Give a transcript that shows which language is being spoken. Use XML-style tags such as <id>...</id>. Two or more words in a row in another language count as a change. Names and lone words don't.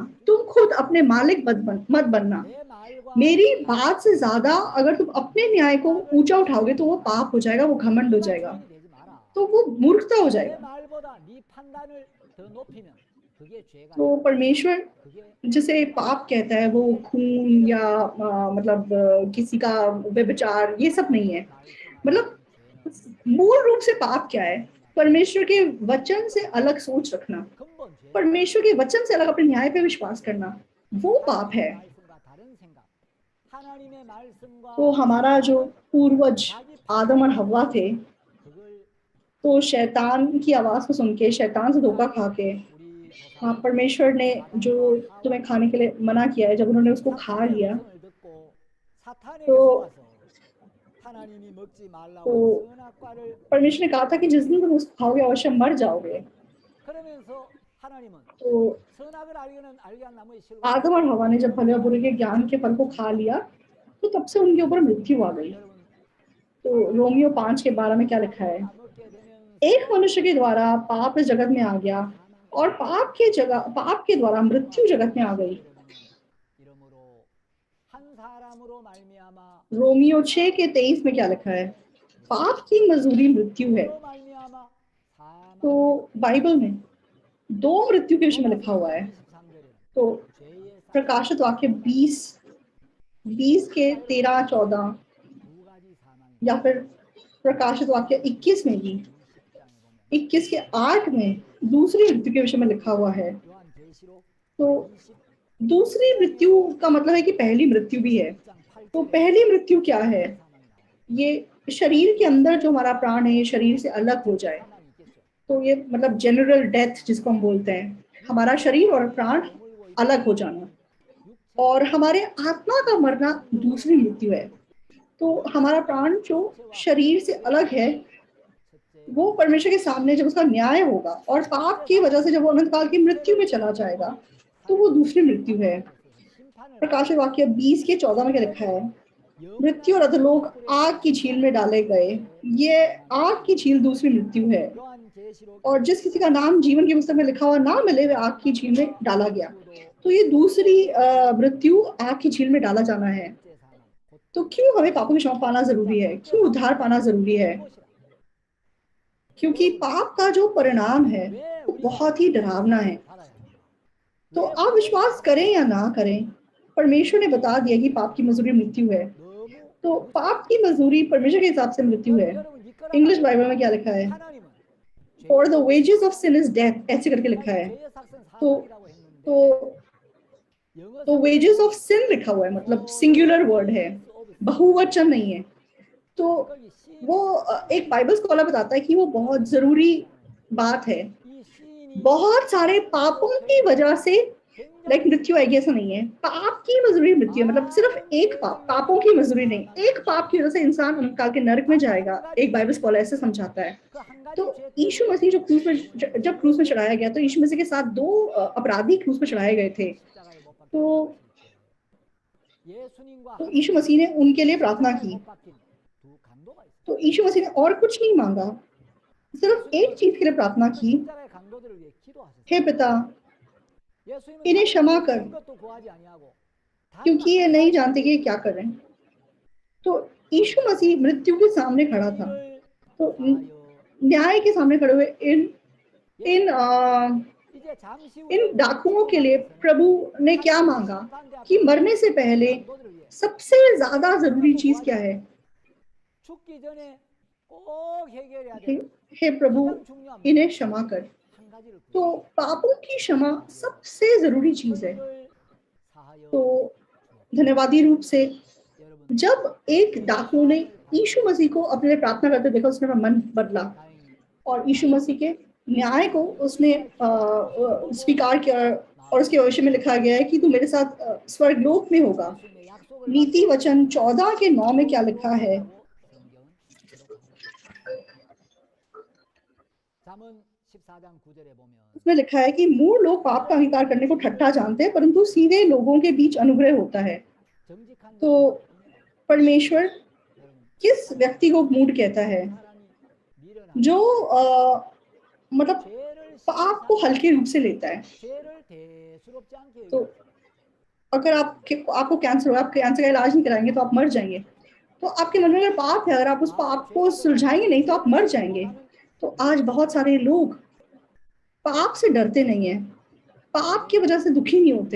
<hi>तुम खुद अपने मालिक मत बनना।</hi> <ko>내 말과</ko> <hi>मेरी बात से</hi> <ko>다르게</ko> <hi>ज्यादा अगर तुम अपने न्याय</hi> <ko>내</ko> <hi>को</hi> <ko>말을</ko> <hi>ऊंचा उठाओगे तो वो</hi> <ko>지키지</ko> <hi>पाप</hi> <ko>마라.</ko> <hi>हो जाएगा, वो घमंड हो</hi> <ko>네가</ko> <hi>जाएगा,</hi> <ko>주인이 되지 마라.</ko> <hi>तो वो मूर्खता हो</hi> <ko>내</ko> <hi>जाएगा।</hi> <ko>말보다 네 판단을 더 높이면 그게 죄가</ko> <hi>तो</hi> <ko>되는 거야.</ko> <hi>परमेश्वर</hi> <ko>그게</ko> <hi>जिसे पाप कहता है वो</hi> <ko>그게</ko> <hi>खून या</hi> <ko>이런</ko> <hi>मतलब किसी का व्यभिचार ये सब नहीं है।</hi> <ko>하나님이</ko> <hi>मतलब</hi> <ko>말씀하시는 죄는</ko> <hi>मूल रूप से पाप क्या है,</hi> <ko>하나님이</ko> <hi>परमेश्वर के</hi> <ko>말씀하시는</ko> <hi>वचन से</hi> <ko>근본</ko> <hi>अलग सोच रखना,</hi> <ko>근본 죄는</ko> <hi>परमेश्वर के वचन से अलग अपने न्याय पे विश्वास करना, वो पाप</hi> <ko>하나님의</ko> <hi>है।</hi> <ko>말씀과 다른 생각, 하나님의</ko> <hi>तो</hi> <ko>말씀과</ko> <hi>हमारा जो</hi> <ko>다른</ko> <hi>पूर्वज</hi> <ko>자기</ko> <hi>आदम और</hi> <ko>판단을</ko> <hi>हव्वा</hi> <ko>가지고</ko> <hi>थे,</hi> <ko>그걸</ko> <hi>तो शैतान की आवाज को सुन के, शैतान से धोखा खा के,</hi> <ko>우리</ko> <hi>हाँ</hi> <ko>조상</ko> <hi>परमेश्वर ने जो</hi> <ko>아담과</ko> <hi>तुम्हें खाने</hi> <ko>하와가</ko> <hi>के लिए मना किया है, जब उन्होंने उसको खा</hi> <ko>사탄의</ko> <hi>लिया</hi> <ko>음성을 듣고 사탄에게</ko> <hi>तो</hi> <ko>속아서 하나님이 먹지 말라고 한</ko> <hi>तो</hi> <ko>선악과를</ko> <hi>परमेश्वर ने कहा था कि जिस दिन तुम उसको खाओगे अवश्य मर जाओगे।</hi> <ko>그러면서 하나님은</ko> <hi>तो</hi> <ko>선악을 알게 한 나무의 실과</ko> <hi>आदम और हवा ने जब भले और बुरे के</hi> <ko>그</ko> <hi>ज्ञान के फल को खा</hi> <ko>정죄가</ko> <hi>लिया तो तब से उनके ऊपर मृत्यु आ गई।</hi> <ko>여러분</ko> <hi>तो रोमियो</hi> <ko>아담과</ko> <hi>5:12 में क्या लिखा</hi> <ko>하와가</ko> <hi>है,</hi> <ko>먹게</ko> <hi>एक</hi> <ko>되면서</ko> <hi>मनुष्य के द्वारा पाप इस जगत में आ गया</hi> <ko>사망이</ko> <hi>और पाप के द्वारा मृत्यु जगत में आ गई।</hi> <ko>6절에 보면 이러므로 한 사람으로 말미암아</ko> <hi>रोमियो</hi> <ko>죄가</ko> <hi>6:23 में क्या लिखा है,</hi> <ko>무슨</ko> <hi>पाप की मजदूरी मृत्यु है।</hi> <ko>뭐로 말미암아</ko> <hi>तो</hi> <ko>사망이</ko> <hi>बाइबल में दो मृत्यु के विषय में लिखा हुआ</hi> <ko>로마서</ko> <hi>है।</hi> <ko>23절에는</ko> <hi>तो</hi> <ko>죄의 사망이</ko> <hi>प्रकाशित वाक्य</hi> <ko>두 가지</ko> <hi>20 के</hi> <ko>자, 여러분</ko> <hi>13-14</hi> <ko>두 가지 사망이</ko> <hi>या फिर प्रकाशित वाक्य 21 में भी</hi> <ko>20장에 보면</ko> <hi>21 के 8 में दूसरी मृत्यु के विषय में लिखा हुआ है।</hi> <ko>요한계시록</ko> <hi>तो दूसरी</hi> <ko>22장에</ko> <hi>मृत्यु का मतलब है कि पहली मृत्यु भी है।</hi> <ko>22장</ko> <hi>तो</hi> <ko>8절에</ko> <hi>पहली मृत्यु क्या है,</hi> <ko>육체의 사망이 나오고</ko> <hi>ये शरीर के अंदर जो हमारा प्राण है ये शरीर से अलग हो</hi> <ko>육체적</ko> <hi>जाए।</hi> <ko>사망이 있겠죠.</ko> <hi>तो ये मतलब</hi> <en>general death</en> <hi>जिसको हम बोलते हैं, हमारा शरीर और</hi> <ko>육체가</ko> <hi>प्राण</hi> <ko>머물고</ko> <hi>अलग हो</hi> <ko>있다가</ko> <hi>जाना, और</hi> <ko>육체가</ko> <hi>हमारे आत्मा का मरना</hi> <ko>영적으로</ko> <hi>दूसरी मृत्यु है।</hi> <ko>사망하는</ko> <hi>तो हमारा</hi> <ko>영적인</ko> <hi>प्राण जो</hi> <ko>육체와</ko> <hi>शरीर से</hi> <ko>분리될</ko> <hi>अलग है</hi> <ko>때 첫째</ko> <hi>वो परमेश्वर के सामने जब उसका न्याय होगा और पाप</hi> <ko>첫째</ko> <hi>की वजह से</hi> <ko>사망은</ko> <hi>जब वो अनंत काल की मृत्यु में</hi> <ko>육체를</ko> <hi>चला</hi> <ko>죽이는</ko> <hi>जाएगा</hi> <ko>것이</ko> <hi>तो वो</hi> <ko>삶을</ko> <hi>दूसरी मृत्यु है।</hi> <ko>살아남는 데 있어서 심판을 받는</ko> <hi>प्रकाशित</hi> <ko>거예요.</ko> <hi>वाक्य 20 के 14 में क्या लिखा</hi> <ko>반대로</ko> <hi>है, मृत्यु</hi> <ko>영원한</ko> <hi>और अधोलोक</hi> <ko>지옥불에</ko> <hi>आग की झील में डाले गए,</hi> <ko>던져지는</ko> <hi>ये</hi> <ko>게</ko> <hi>आग की झील दूसरी मृत्यु है।</hi> <ko>요한계시록</ko> <hi>और जिस किसी का नाम जीवन की पुस्तक में लिखा हुआ ना मिले वे आग की झील में</hi> <ko>23장과</ko> <hi>डाला गया।</hi> <ko>29도</ko> <hi>तो ये दूसरी मृत्यु आग की झील में डाला जाना है।</hi> <ko>둘째 사망 곧</ko> <hi>तो क्यों हमें पापों की क्षमा पाना जरूरी है,</hi> <ko>둘째</ko> <hi>क्यों उद्धार</hi> <ko>사망은</ko> <hi>पाना जरूरी है।</hi> <ko>무엇이라</ko> <hi>क्योंकि पाप का जो परिणाम है</hi> <ko>왜</ko> <hi>वो</hi> <ko>우리가</ko> <hi>बहुत ही डरावना है।</hi> <ko>받아야 합니까?</ko> <hi>तो</hi> <ko>왜</ko> <hi>आप विश्वास करें या ना करें, परमेश्वर ने बता दिया कि पाप की मजदूरी मृत्यु है।</hi> <ko>너무</ko> <hi>तो</hi> <ko>무척</ko> <hi>पाप की मजदूरी परमेश्वर के हिसाब से मृत्यु है।</hi> <ko>여러분 이 거랑</ko> <en>English Bible</en> <hi>में</hi> <ko>다릅니다.</ko> <hi>क्या लिखा है?</hi> <ko>하나님은</ko> <en>फॉर</en> <ko>죄의</ko> <en>the wages of sin is death,</en> <hi>ऐसे करके</hi> <ko>우리가</ko> <hi>लिखा</hi> <ko>이제</ko> <hi>है।</hi> <ko>죄의 삭은</ko> <hi>तो</hi> <ko>사망이라고</ko> <hi>तो</hi> <ko>했는데 영어</ko> <en>तो wages of</en> <ko>성경에는</ko> <hi>सिन लिखा हुआ है, मतलब</hi> <en>for the singular word</en> <hi>है,</hi> <en>wages of sin</en> <hi>बहुवचन नहीं है। तो</hi> <ko>거기 sin</ko> <hi>वो एक</hi> <en>Bible scholar</en> <hi>बताता है कि वो बहुत जरूरी बात है।</hi> <ko>이 신이</ko> <hi>बहुत सारे पापों की वजह से लाइक</hi> <ko>굉장히</ko> <hi>मृत्यु आएगी ऐसा नहीं है। पाप की मजदूरी मृत्यु है, मतलब सिर्फ एक पाप, पापों की मजदूरी नहीं, एक पाप की वजह से इंसान अनंतकाल के नरक में जाएगा। एक</hi> <en>Bible scholar</en> <hi>ऐसे समझाता है।</hi> <ko>그한</ko> <hi>तो</hi> <ko>가지 죄</ko> <hi>यीशु</hi> <ko>때문에</ko> <hi>मसीह जो क्रूस में,</hi> <ko>영원한</ko> <hi>जब क्रूस में चढ़ाया गया तो यीशु मसीह के साथ दो अपराधी क्रूस में चढ़ाए गए थे।</hi> <ko>십자가에 못 박힌</ko> <hi>तो</hi> <ko>예수님과</ko> <hi>तो</hi> <ko>함께</ko> <hi>यीशु मसीह ने उनके लिए प्रार्थना</hi> <ko>십자가에</ko> <hi>की।</hi> <ko>못 박힌 두 강도가 있어요.</ko> <hi>तो यीशु मसीह ने और कुछ नहीं मांगा, सिर्फ एक चीज के लिए प्रार्थना</hi> <ko>그</ko> <hi>की,</hi> <ko>십자가의 강도들을 위해 기도하셨어요.</ko> <hi>हे पिता</hi> <ko>예수님은</ko> <hi>इन्हें</hi> <ko>다른</ko> <hi>क्षमा कर,</hi> <ko>것도 구하지 아니하고 단</ko> <hi>क्योंकि ये</hi> <ko>한</ko> <hi>नहीं</hi> <ko>가지</ko> <hi>जानते कि ये क्या कर रहे हैं। तो यीशु मसीह मृत्यु के सामने खड़ा था,</hi> <ko>이를</ko> <hi>तो</hi> <ko>사하여</ko> <hi>न्याय के सामने खड़े हुए इन इन</hi> <ko>이제 잠시 후에</ko> <hi>इन डाकुओं के लिए प्रभु ने क्या मांगा कि मरने से पहले</hi> <ko>강도들을 위해</ko> <hi>सबसे ज्यादा जरूरी चीज क्या है?</hi> <ko>죽기 전에 꼭 해결해야</ko> <hi>हे,</hi> <ko>되는</ko> <hi>हे प्रभु</hi> <ko>가장 중요한</ko> <hi>इन्हें क्षमा कर।</hi> <ko>한 가지를</ko> <hi>तो पापों की क्षमा सबसे जरूरी चीज है।</hi> <ko>저희를 사하여</ko> <hi>तो धन्यवादी रूप से</hi> <ko>여러분</ko> <hi>जब एक डाकू ने यीशु मसीह को अपने लिए प्रार्थना करते देखा, उसने अपना मन बदला</hi> <ko>다행히</ko> <hi>और यीशु मसीह के न्याय को उसने स्वीकार किया। और उसके भविष्य में लिखा गया है कि तू मेरे साथ स्वर्गलोक में होगा।</hi> <ko>예수님의 약속을</ko> <hi>नीति</hi> <ko>받고</ko> <hi>वचन 14 के 9 में क्या लिखा है?</hi> <ko>잠언 14장 9절에 보면</ko> <hi>उसमें लिखा है कि मूढ़ लोग पाप का अंगीकार करने को ठट्ठा जानते हैं, परंतु सीधे लोगों के बीच अनुग्रह होता है।</hi> <ko>정직한</ko> <hi>तो परमेश्वर किस व्यक्ति को मूढ़ कहता है?</hi> <ko>사람이 미련한</ko> <hi>जो मतलब</hi> <ko>죄를</ko> <hi>पाप को हल्के रूप से लेता है।</hi> <ko>죄를 대수롭지 않게</ko> <hi>तो अगर आपको कैंसर हो, आप कैंसर का इलाज नहीं कराएंगे तो आप मर जाएंगे। तो आपके मन में अगर पाप है, अगर आप उस पाप को सुलझाएंगे नहीं तो आप मर जाएंगे। तो आज बहुत सारे लोग पाप से डरते नहीं है, पाप की वजह से दुखी नहीं होते।</hi>